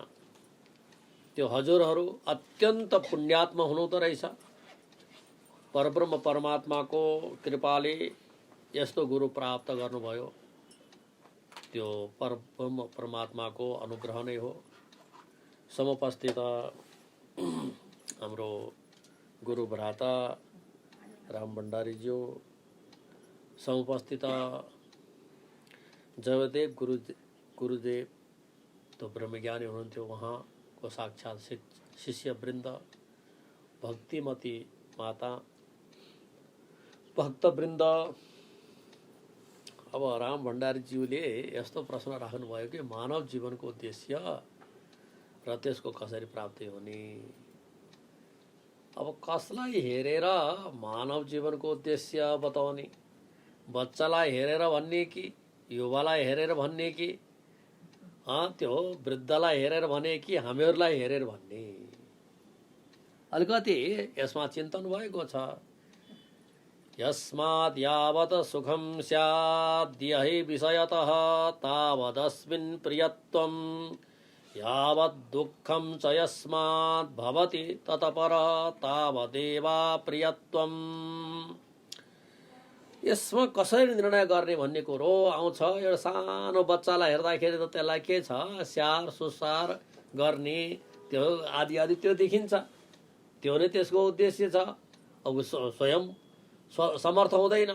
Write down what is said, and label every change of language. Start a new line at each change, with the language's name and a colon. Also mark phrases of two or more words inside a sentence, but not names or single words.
Nepali: त्यो हजुरहरू अत्यन्त पुण्यात्मा हुनुहुँदो रहेछ। परब्रह्म परमात्माको कृपाले यस्तो गुरु प्राप्त गर्नुभयो। त्यो परब्रह्म परमात्माको अनुग्रह नै हो। समुपस्थित हाम्रो गुरु भ्राता राम भण्डारीज्यू, समुपस्थित जयदेव गुरुदेव तो ब्रह्मज्ञानी हुनुहुन्थ्यो। उहाँको साक्षात् शिष्यवृन्द, भक्तिमती माता, भक्तवृन्द। अब राम भण्डारीज्यूले यस्तो प्रश्न राख्नुभयो कि मानव जीवनको उद्देश्य र त्यसको कसरी प्राप्ति हुने। अब कसलाई हेरेर मानव जीवनको उद्देश्य बताउने? बच्चालाई हेरेर भन्ने कि युवालाई हेरेर भन्ने कि त्यो वृद्धलाई हेरेर भने कि हामीहरूलाई हेरेर भन्ने? अलिकति यसमा चिन्तन भएको छ।
Sanskrit: यस्माद् यावत् सुखं स्यात् यहि विषयतः तावदस्मिन् प्रियत्वं यावत् दुःखं च यस्मात् भवति ततपर तावदेवा प्रियत्वम्।
Nepali: यसमा कसरी निर्णय गर्ने भन्ने कुरो आउँछ। एउटा सानो बच्चालाई हेर्दाखेरि त त्यसलाई के छ, स्याहार सुसार गर्ने त्यो आदि आदि त्यो देखिन्छ। त्यो नै त्यसको उद्देश्य छ। अब स्वयं समर्थ हुँदैन।